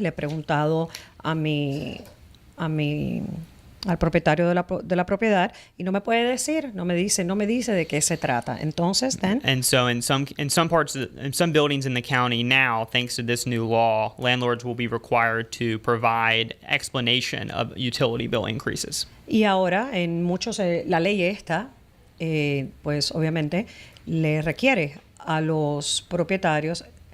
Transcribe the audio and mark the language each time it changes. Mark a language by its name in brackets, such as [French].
[Spanish] Le he preguntado al propietario de la propiedad y no me puede decir, no me dice de qué se trata. Entonces, [English] and so in some buildings in the county now, thanks to this new law, landlords will be required to provide explanation of utility bill increases. [Spanish] Y ahora en muchos la ley esta pues obviamente le requiere a los propietarios.